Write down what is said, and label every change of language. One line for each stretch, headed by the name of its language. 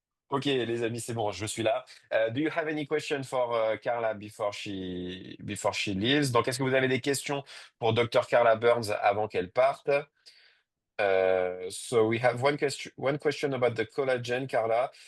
French: Ok, les amis, c'est bon, je suis là.
English: Do you have any question for Carla before she leaves?
French: Donc, est-ce que vous avez des questions pour Dr. Carla Burns avant qu'elle parte?
English: So we have one question about the collagen, Carla.